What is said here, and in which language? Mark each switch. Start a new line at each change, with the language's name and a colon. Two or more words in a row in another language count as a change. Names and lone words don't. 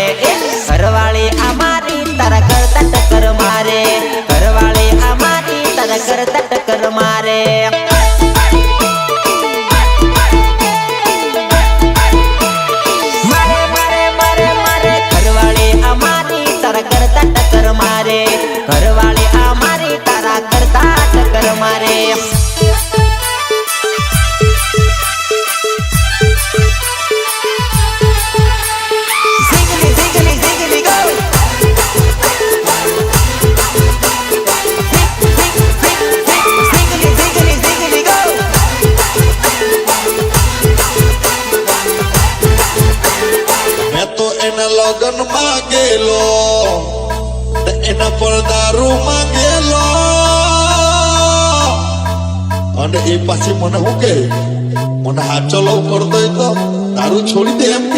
Gujarati: ઘરવાળી આ મારી તારા કરતા ટક્કર મારે, ઘરવાળી આ મારી તારા કરતા ટક્કર મારે. મારે મારે મારે મારે ઘરવાળી આ મારી તારા કરતા ટક્કર મારે, ઘરવાળી આ મારી તારા કરતા ટક્કર મારે.
English: Ziggly, ziggly, ziggly, go! Ziggly, ziggly, ziggly, go!
Gujarati: મેં તો એના લગન માં ગયેલો, એના પર દારૂ માંગેલો, અને એ પાછી મને શું કે મને હાચો લવ કરતો તો દારૂ છોડી દે એમ કે.